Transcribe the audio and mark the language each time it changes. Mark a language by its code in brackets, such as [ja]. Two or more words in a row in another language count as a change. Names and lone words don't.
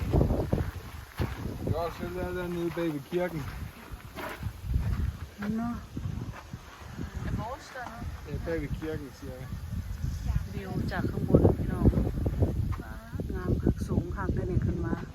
[da] også selv dernede bag ved kirken. Nå. Det er bag ved kirken, siger jeg. [tts] วิวจากข้างบนพี่น้องงามคักสูงคักได้เนี่ยขึ้นมา